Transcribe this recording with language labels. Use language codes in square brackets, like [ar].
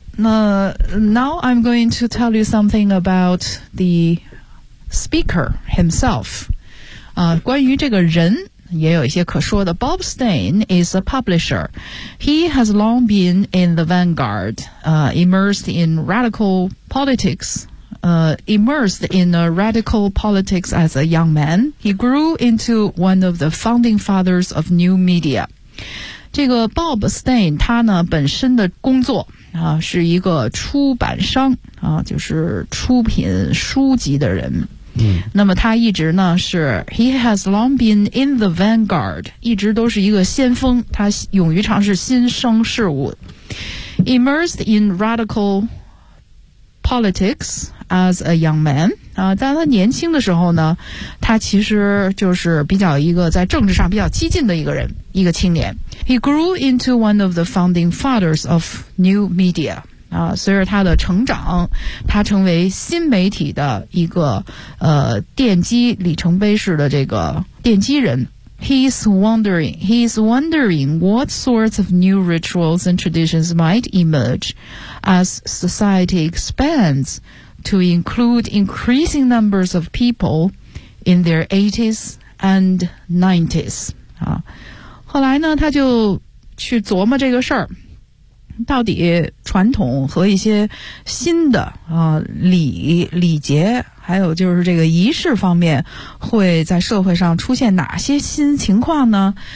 [en] 那 now I'm going to tell you something about the speaker himself。 [zh] 关于这个人也有一些可说的。 [en] Bob Stein is a publisher. He has long been in the vanguard, immersed in radical politics, immersed in a radical politics as a young man. He grew into one of the founding fathers of new media. [zh] 这个 Bob Stein 他呢本身的工作是一个出版商就是出品书籍的人。那么他一直呢是 [en] He has long been in the vanguard， [zh] 一直都是一个先锋，他勇于尝试新生事物。 [en] Immersed in radical politics as a young man. [zh] 但他年轻的时候呢，他其实就是比较一个在政治上比较激进的一个人，一个青年。 [en] He grew into one of the founding fathers of new media. [zh] 随着他的成长，他成为新媒体的一个奠基里程碑式的这个奠基人。 [en] He's wondering what sorts of new rituals and traditions might emerge as society expands to include increasing numbers of people in their 80s and 90s. [zh] 后来呢，他就去琢磨这个事儿，到底传统和一些新的礼节还有就是这个仪式方面会在社会上出现哪些新情况呢？